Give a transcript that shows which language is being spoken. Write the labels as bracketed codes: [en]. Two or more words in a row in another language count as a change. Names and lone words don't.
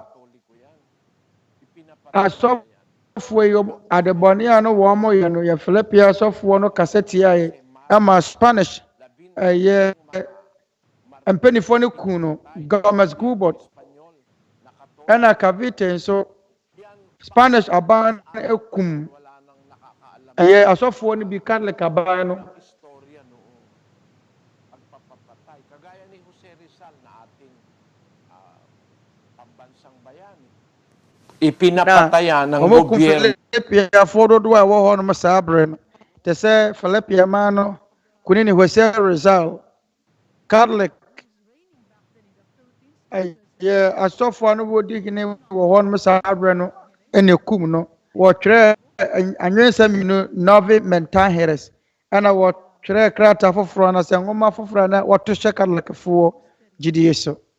[ak] asɔfoɔ yi adebɔne a no wɔn yɛ no yɛ Philippian asɔfoɔ no kasa tia yɛ ama Spanish ɛyɛ mpanyinfoɔ no kun no Gomez Gubot ɛna Cavite nso Spanish aban no ekum ɛyɛ asɔfoɔ no bi Catholic aban no. [tl] Kagaya ni Jose Rizal na ating pambansang bayani. Ipinapatayan ng gobyerno. [ak] Philippiafoɔ dodoɔ a ɛwɔ hɔ nom saa abere no te sɛ Philippia man no kuni ne Jose Rizal Catholic ɛyɛ asɔfoɔ no wɔdi hene wɔ hɔ nom saa abere no ɛna kum no wɔtwerɛ anwensɛm no Novi Mentangeres ɛna wɔtwerɛ krataa foforɔ na sɛ nwoma foforɔ na wɔto hyɛ Catholicfoɔ gyidie so.